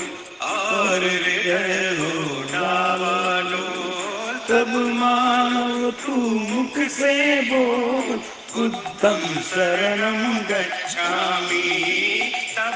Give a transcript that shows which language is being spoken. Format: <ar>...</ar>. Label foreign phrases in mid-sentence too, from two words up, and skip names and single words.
<hi>और हृदय हो डावाडोल, तब मानव तू मुख से बोल,</hi> <pi>बुद्धं शरणं गच्छामि।</pi> <hi>तब</hi>